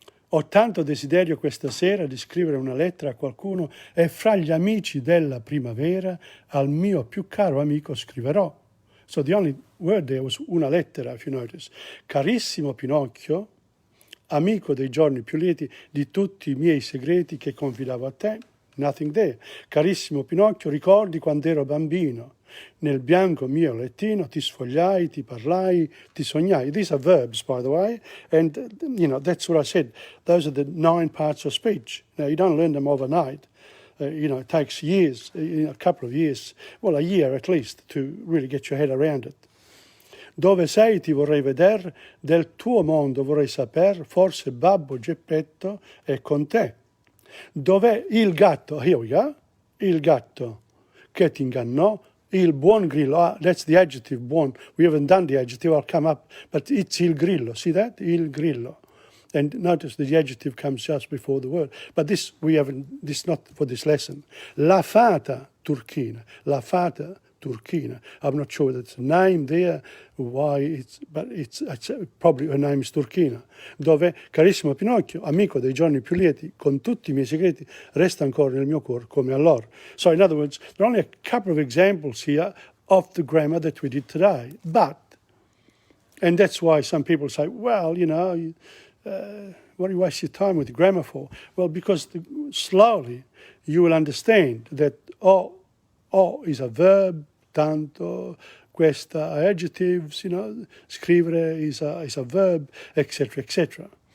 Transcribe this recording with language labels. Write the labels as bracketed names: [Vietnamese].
[Italian] Ho tanto desiderio questa sera di scrivere una lettera a qualcuno e fra gli amici della primavera al mio più caro amico scriverò. [English] So the only word there was [Italian] una lettera, [English] if you notice. [Italian] Carissimo Pinocchio, amico dei giorni più lieti, di tutti i miei segreti che confidavo a te. [English] Nothing there. [Italian] Carissimo Pinocchio, ricordi quando ero bambino? Nel bianco mio lettino ti sfogliai, ti parlai, ti sognai. [English] These are verbs, by the way, and, that's what I said. Those are the 9 parts of speech. Now, you don't learn them overnight. It takes years, a couple of years, well, a year at least, to really get your head around it. [Italian] Dove sei ti vorrei veder, del tuo mondo vorrei saper, forse Babbo Geppetto è con te. Dov'è il gatto? [English] Here we go. [Italian] Il gatto che ti ingannò, il buon grillo. [English] Ah, that's the adjective, buon. We haven't done the adjective, I'll come up, but it's [Italian] il grillo. [English] See that? [Italian] Il grillo. [English] And notice the adjective comes just before the word. But this is not for this lesson. [Italian] La fata turchina. La fata turchina. [English] I'm not sure that's a name there, but it's probably her name is Turchina. [Italian] Dove, carissimo Pinocchio, amico dei giorni più lieti, con tutti i miei segreti, resta ancora nel mio cuore come allora. [English] So in other words, there are only a couple of examples here of the grammar that we did today. And that's why some people say, well, what do you waste your time with grammar for? Well, because slowly you will understand that o is a verb, tanto, questa are adjectives, scrivere is a verb, etc., etc.